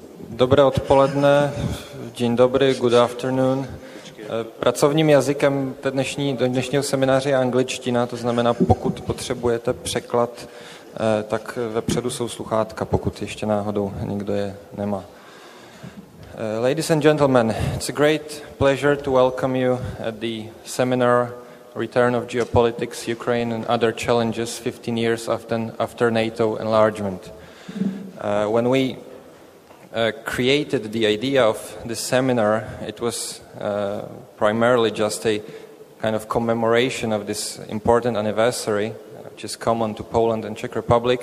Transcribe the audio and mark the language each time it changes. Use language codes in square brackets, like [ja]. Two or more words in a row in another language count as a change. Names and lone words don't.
[cs] Dobré odpoledne, [pl] dzień dobry, [en] good afternoon. [cs] Pracovním jazykem dnešního semináře je angličtina, to znamená, pokud potřebujete překlad, tak vepředu jsou sluchátka, pokud ještě náhodou někdo je nemá. [en] Ladies and gentlemen, it's a great pleasure to welcome you at the seminar Return of Geopolitics, Ukraine and Other Challenges 15 years after NATO Enlargement. When we created the idea of this seminar, it was primarily just a kind of commemoration of this important anniversary, which is common to Poland and Czech Republic.